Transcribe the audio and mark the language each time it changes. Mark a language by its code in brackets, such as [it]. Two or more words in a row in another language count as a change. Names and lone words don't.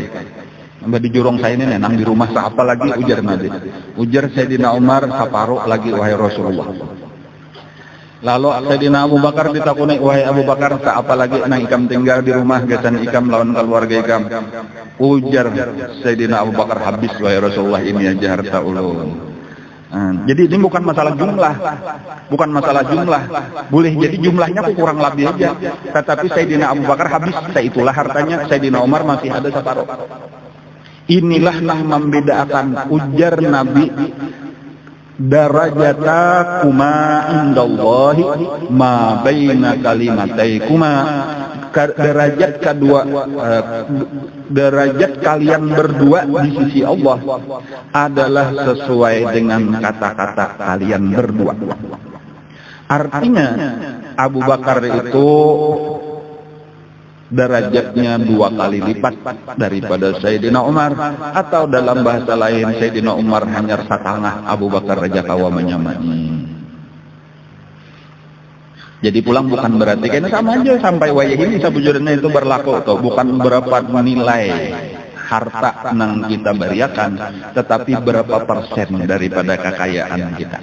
[bjn] Di jurung saya ini nang di rumah saapa lagi ujar Nabi. Ujar Sayyidina Umar saparuh lagi wahai Rasulullah. Lalu Sayyidina Abu Bakar ditakuni, wahai Abu Bakar, apa lagi nang ikam tinggal di rumah gasan ikam lawan keluarga ikam. Ujar Sayyidina Abu Bakar, habis wahai Rasulullah, ini aja harta ulun. Jadi ini bukan masalah jumlah, boleh jadi jumlahnya kurang lebih aja. Tetapi Sayyidina Abu Bakar habis, itulah hartanya. Sayyidina Umar masih ada separuh. Inilah yang membedakan ujar Nabi. [ar] Darajata indallahi ma baina kalimataikuma. [id] Derajat kedua, derajat kalian berdua di sisi Allah adalah sesuai dengan kata-kata kalian berdua. Artinya Abu Bakar itu derajatnya 2 kali lipat daripada Sayyidina Umar, atau dalam bahasa lain Sayyidina Umar hanya setengah Abu Bakar raja kawa menyamai. [bjn] Jadi pulang bukan berarti kayaknya sama aja sampai wayah ini sabujurnya itu berlaku atau bukan berapa nilai harta nang kita beriakan, tetapi berapa persen daripada kekayaan kita.